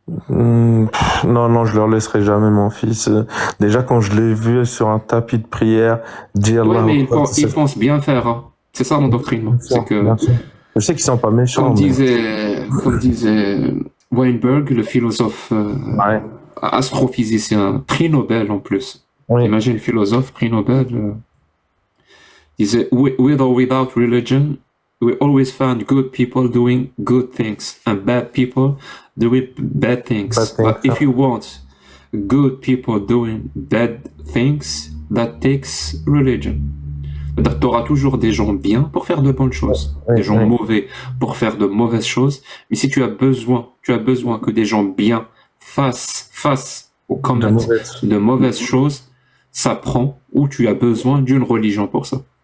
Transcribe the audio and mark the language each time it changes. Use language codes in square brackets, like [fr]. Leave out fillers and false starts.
[fr] Non, je leur laisserai jamais mon fils. Déjà, quand je l'ai vu sur un tapis de prière, dire ouais, mais ils pensent bien faire. Hein. C'est ça l'endoctrinement. C'est que. Je sais qu'ils sont pas méchants. Comme disait Weinberg, le philosophe astrophysicien, prix Nobel en plus. Imagine, philosophe, prix Nobel. Disait, [en] with or without religion, we always find good people doing good things and bad people doing bad things. But if you want good people doing bad things, that takes religion. [fr] Tu auras toujours des gens bien pour faire de bonnes choses, des gens mauvais pour faire de mauvaises choses. Mais si tu as besoin que des gens bien fassent ou commettent de mauvaises choses, ça prend ou tu as besoin d'une religion pour ça.